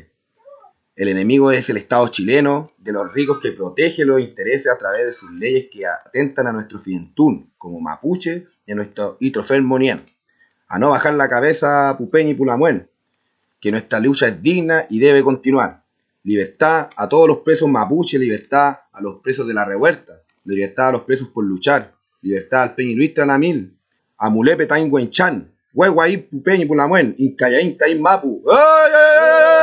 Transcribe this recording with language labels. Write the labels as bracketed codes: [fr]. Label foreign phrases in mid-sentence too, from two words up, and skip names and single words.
[es] El enemigo es el Estado chileno, de los ricos que protege los intereses a través de sus leyes que atentan a nuestro Fidentún, como mapuche y a nuestro [arn] Itrofer Monien. [es] A no bajar la cabeza Pupeñi y Pulamuen, que nuestra lucha es digna y debe continuar. Libertad a todos los presos mapuche, libertad a los presos de la revuelta, libertad a los presos por luchar, libertad al Peñi Luis Tranamil, a [arn] Mulepe Tain Huenchan, Huehuaí Pupeñi Pulamuen, Incayaín Tain Mapu. [es] ¡Ay, ay, ay!